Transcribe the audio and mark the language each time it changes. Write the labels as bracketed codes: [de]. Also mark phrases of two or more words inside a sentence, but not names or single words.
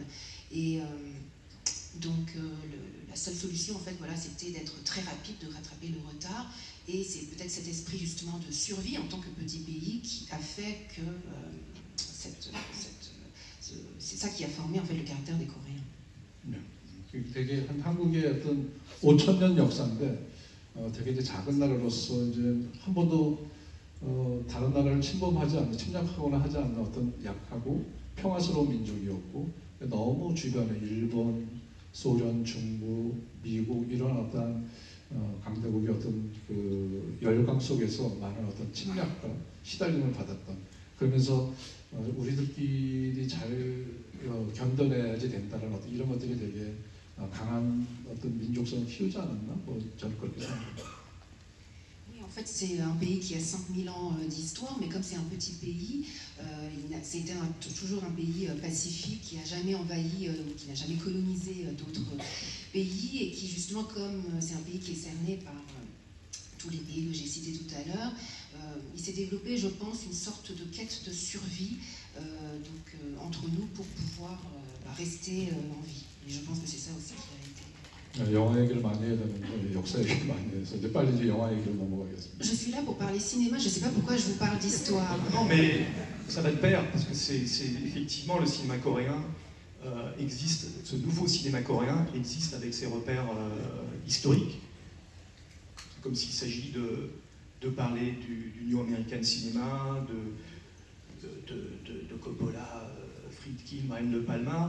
[fr] Et donc la seule solution, en fait, voilà, c'était d'être très rapide, de rattraper le retard. Et c'est peut-être cet esprit justement de survie en tant que petit pays qui a fait que c'est ça qui a formé en fait le caractère des Coréens. [ko] 되게 한국의 어떤 5,000년 역사인데 되게 이제 작은 나라로서 이제 한 번도 다른 나라를 침범하지 않는, 침략하거나 하지 않는 어떤 약하고 평화스러운 민족이었고, 너무 주변에 일본, 소련, 중국, 미국 이런 어떤 강대국의 어떤 그 열강 속에서 많은 어떤 침략과 시달림을 받았던, 그러면서 우리들끼리 잘 견뎌내야지 된다는 어떤 이런 것들이 되게 강한 어떤 민족성을 키우지 않았나? 뭐 저는 그렇게 생각합니다. [fr] Oui, en fait, c'est un pays qui a 5000 ans d'histoire, mais comme c'est un petit pays, c'était toujours un pays pacifique qui n'a jamais envahi, qui n'a jamais colonisé d'autres pays et qui, justement, comme c'est un pays qui est cerné par tous les pays que j'ai cités tout à l'heure, il s'est développé, je pense, une sorte de quête de survie entre nous pour pouvoir rester en vie. Et je pense que c'est ça aussi qui a été. [ko] 영화 얘기를 많이 해야 되는데 역사 얘기를 많이 해서 이제 빨리 이제 영화 얘기로 넘어가겠습니다. [fr] Je suis là pour parler cinéma, je ne sais pas pourquoi je vous parle d'histoire. Non, mais ça va de pair, parce que c'est effectivement le cinéma coréen existe, ce nouveau cinéma coréen existe avec ses repères historiques. Comme s'il s'agit de parler du [en] New American Cinema, [fr] de Coppola, Friedkin, Brian De Palma.